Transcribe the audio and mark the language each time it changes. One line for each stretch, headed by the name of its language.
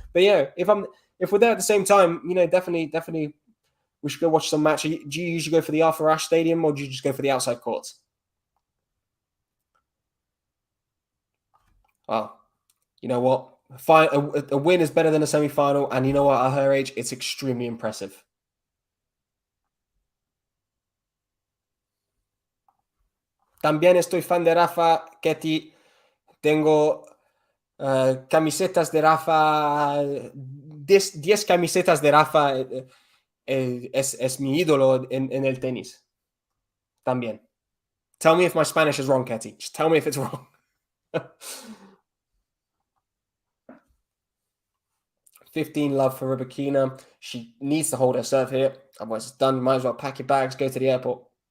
English: But if we're there at the same time, definitely we should go watch some match. Do you usually go for the Arthur Ashe Stadium, or do you just go for the outside courts? Well, you know what? A win is better than a semi-final, and you know what? At her age, it's extremely impressive.
Spanish: También estoy fan de Rafa, Ketty. Tengo camisetas de Rafa, 10 camisetas de Rafa. Es mi ídolo en el tenis. También.
English: Tell me if my Spanish is wrong, Ketty. Just tell me if it's wrong. 15 love for RYBAKINA. She needs to hold her serve here. Otherwise, it's done. Might as well pack your bags, go to the airport.